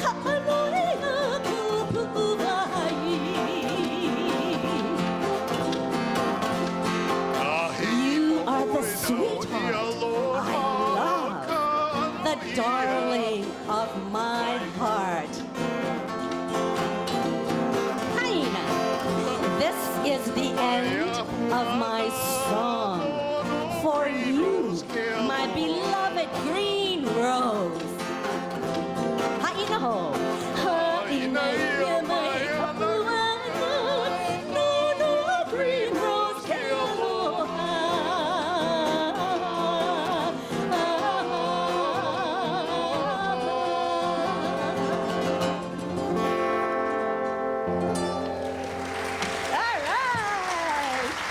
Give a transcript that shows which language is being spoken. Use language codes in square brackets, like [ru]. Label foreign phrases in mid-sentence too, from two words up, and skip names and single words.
[en] You are the sweetheart I love, the darling of my heart. Haina, this is the end of my song for you, my beloved green rose. [haw] Haina ho, haina no, no, [en] green rose, [haw] aloha. [en] All right.